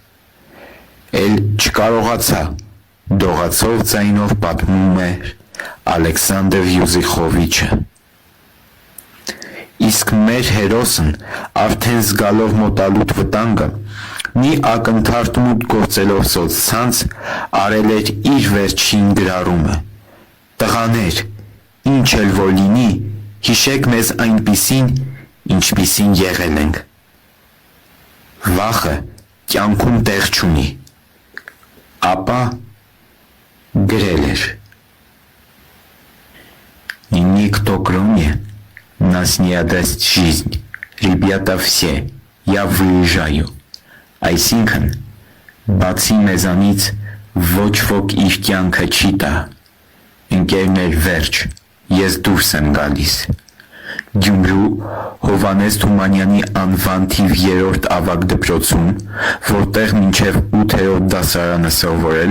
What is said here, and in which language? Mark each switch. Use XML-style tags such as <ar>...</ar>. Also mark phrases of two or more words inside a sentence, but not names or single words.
<hy>Էլ չկարողացա, դողացող ձայնով պատմում է Ալեքսանդր Յուզիխովիչը։ Իսկ մեր հերոսն արդեն զգալով մոտալուտ վտանգը, մի ակնթարթ մուտք գործելով սոցցանց, արել էր իր վերջին գրառումը. «Տղաներ, ինչ էլ որ լինի, հիշեք մեզ այնպիսին, ինչպիսին եղել ենք»։ Վախը կյանքում տեղ չունի, ապա գրել էր.</hy> <ru>Никто кроме нас не отдаст жизнь. Ребята все, я выезжаю.</ru> <hy>Այսինքն, բացի մեզանից ոչ ոք իր կյանքը չի տա. Ընկերներ վերջ, ես դուրս եմ գալիս։ Գյումրու Հովհաննես Թումանյանի անվան թիվ 3-րդ ավագ դպրոցում, որտեղ մինչև 8-րդ դասարանը սովորել</hy>